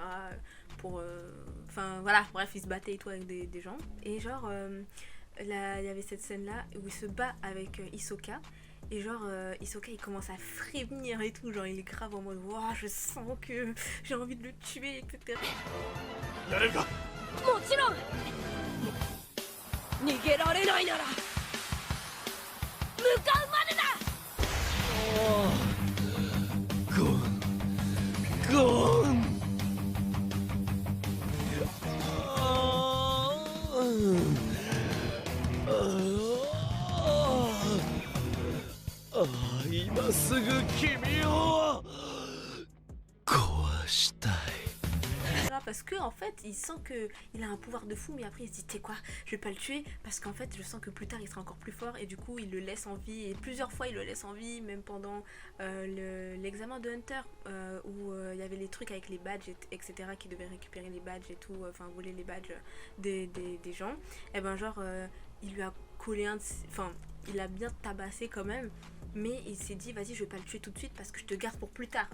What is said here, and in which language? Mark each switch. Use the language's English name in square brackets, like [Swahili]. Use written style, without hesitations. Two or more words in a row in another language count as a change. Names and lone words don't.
[French] Pour, enfin voilà, bref, ils se battaient et tout avec des gens. Et genre là, il y avait cette scène là où il se bat avec Hisoka et genre Hisoka il commence à frémir et tout, genre il est grave en mode wow, je sens que j'ai envie de le tuer, etc. [Japanese] Yareka. もちろん逃げられないなら向かうまでだ。ゴン今すぐ君を壊したい。 [French] Parce que en fait il sent que il a un pouvoir de fou, mais après il se dit tu sais quoi, je vais pas le tuer parce qu'en fait je sens que plus tard il sera encore plus fort, et du coup il le laisse en vie, et plusieurs fois il le laisse en vie, même pendant l'examen de Hunter où il y avait les trucs avec les badges etc, qui devaient récupérer les badges et tout, enfin voler les badges des gens, et ben genre il lui a collé enfin il a bien tabassé quand même, mais il s'est dit vas-y je vais pas le tuer tout de suite parce que je te garde pour plus tard.